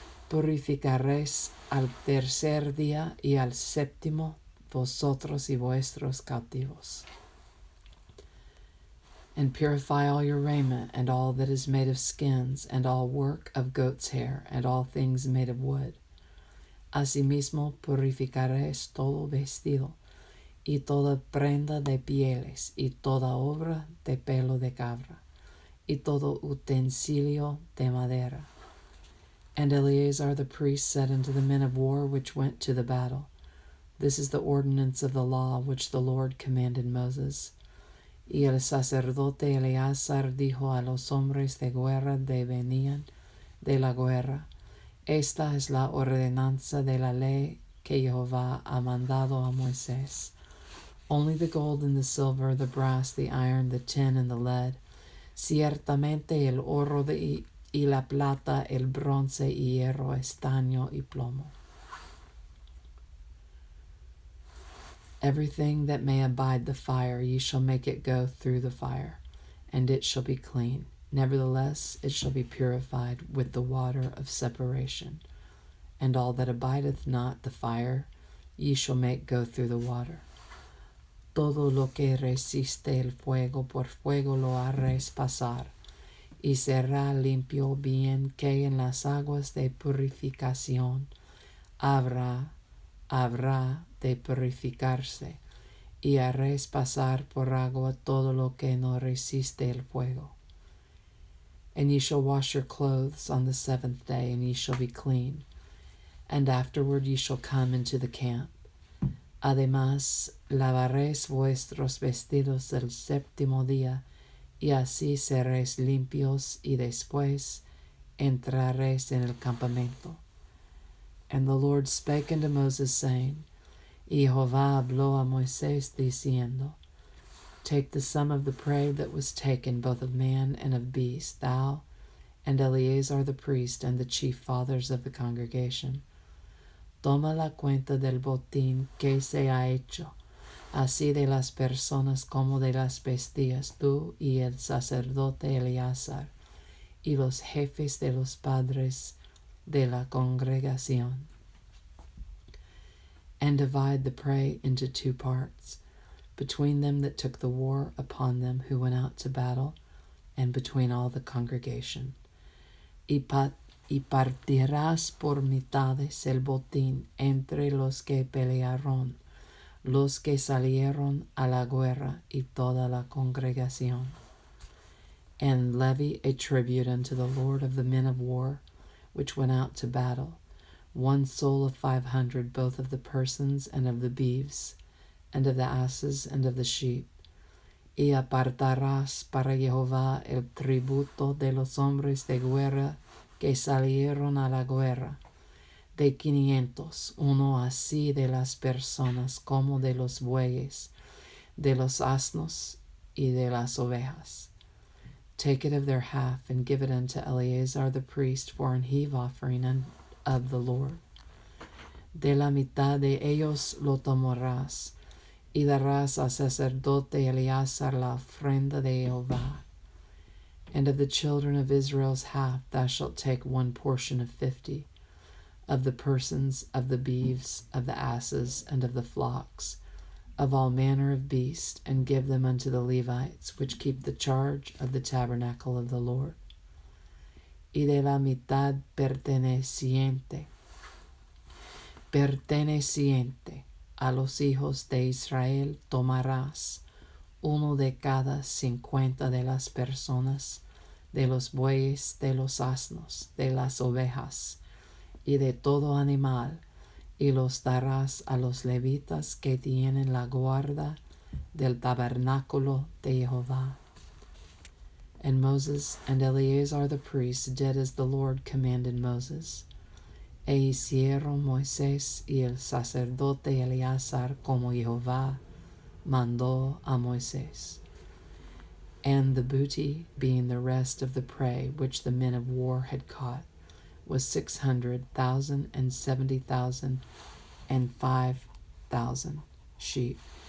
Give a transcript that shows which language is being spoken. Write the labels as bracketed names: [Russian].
[Spanish] Purificaréis al 3er día y al 7º, vosotros y vuestros cautivos. [English] And purify all your raiment, and all that is made of skins, and all work of goat's hair, and all things made of wood. [Spanish] Asimismo purificaréis todo vestido, y toda prenda de pieles, y toda obra de pelo de cabra, y todo utensilio de madera. [English] And Eleazar the priest said unto the men of war which went to the battle, This is the ordinance of the law which the Lord commanded Moses. [Spanish] Y el sacerdote Eleazar dijo a los hombres de guerra que venían de la guerra, Esta es la ordenanza de la ley que Jehová ha mandado a Moisés. [English] Only the gold and the silver, the brass, the iron, the tin, and the lead, [Spanish] ciertamente el oro y la plata, el bronce y hierro, estaño y plomo. [English] Everything that may abide the fire, ye shall make it go through the fire, and it shall be clean. Nevertheless, it shall be purified with the water of separation. And all that abideth not the fire, ye shall make go through the water. [Spanish] Todo lo que resiste el fuego, por fuego lo haréis pasar, y será limpio, bien que en las aguas de purificación habrá de purificarse, y haréis pasar por agua todo lo que no resiste el fuego. [English] And ye shall wash your clothes on the 7th day, and ye shall be clean. And afterward ye shall come into the camp. [Spanish] Además, lavaréis vuestros vestidos el 7º día, y así seréis limpios, y después entraréis en el campamento. [English] And the Lord spake unto Moses, saying, [Spanish] Y Jehová habló a Moisés, diciendo, [English] Take the sum of the prey that was taken, both of man and of beast, thou and Eleazar the priest, and the chief fathers of the congregation. [Spanish] Toma la cuenta del botín que se ha hecho, así de las personas como de las bestias, tú y el sacerdote Eleazar, y los jefes de los padres de la congregación. [English] And divide the prey into 2 parts, between them that took the war upon them who went out to battle, and between all the congregation. [Spanish] Y partirás por mitades el botín entre los que pelearon, los que salieron a la guerra, y toda la congregación. [English] And levy a tribute unto the Lord of the men of war, which went out to battle, 1 soul of 500, both of the persons and of the beeves, and of the asses and of the sheep. [Spanish] Y apartarás para Jehová el tributo de los hombres de guerra que salieron a la guerra, de 500, uno así de las personas como de los bueyes, de los asnos y de las ovejas. [English] Take it of their half, and give it unto Eleazar the priest for an heave offering of the Lord. [Spanish] De la mitad de ellos lo tomarás, y darás al sacerdote Eleazar la ofrenda de Jehová. [English] And of the children of Israel's half thou shalt take 1 portion of 50, of the persons, of the beeves, of the asses, and of the flocks, of all manner of beasts, and give them unto the Levites, which keep the charge of the tabernacle of the Lord. [Spanish] Y de la mitad perteneciente a los hijos de Israel tomarás, uno de cada 50 de las personas, de los bueyes, de los asnos, de las ovejas, y de todo animal, y los darás a los levitas que tienen la guarda del tabernáculo de Jehová. [English] And Moses and Eleazar the priest did as the Lord commanded Moses. [Spanish] E hicieron Moisés y el sacerdote Eleazar como Jehová mandó a Moisés. [English] And the booty, being the rest of the prey which the men of war had caught, was 600,000 and 70,000 and 5,000 sheep.